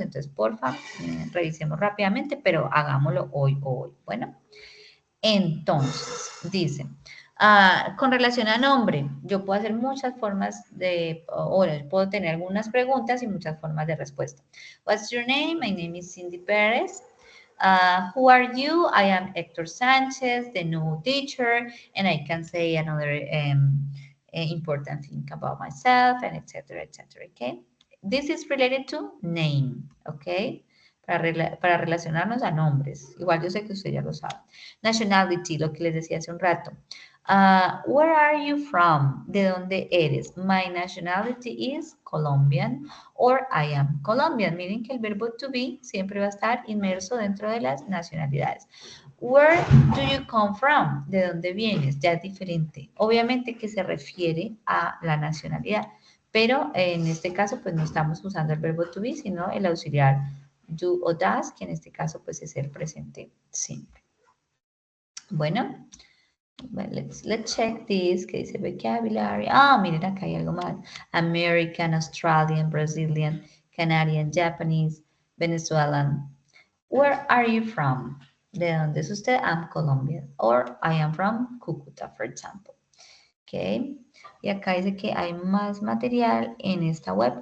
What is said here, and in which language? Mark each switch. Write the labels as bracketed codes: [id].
[es] Entonces, porfa, revisemos rápidamente, pero hagámoslo hoy. Bueno, entonces, dice, con relación a nombre, yo puedo hacer muchas formas puedo tener algunas preguntas y muchas formas de respuesta. [en] What's your name? My name is Cindy Perez. Who are you? I am Hector Sanchez, the new teacher, and I can say another important thing about myself, and etc., okay? This is related to name, okay? [es] Para relacionarnos a nombres. Igual yo sé que usted ya lo sabe. Nationality, lo que les decía hace un rato. [en] Where are you from? [es] ¿De dónde eres? [en] My nationality is Colombian or I am Colombian. [es] Miren que el verbo to be siempre va a estar inmerso dentro de las nacionalidades. [en] Where do you come from? [es] ¿De dónde vienes? Ya es diferente. Obviamente que se refiere a la nacionalidad, pero en este caso pues no estamos usando el verbo to be, sino el auxiliar do o does, que en este caso pues es el presente simple. Bueno, [en] let's check this, [es] que dice vocabulary. Miren, acá hay algo más. [en] American, Australian, Brazilian, Canadian, Japanese, Venezuelan. Where are you from? [es] ¿De dónde es usted? [en] I'm Colombian. Or I am from Cúcuta, for example. Ok. [es] Y acá dice que hay más material en esta web.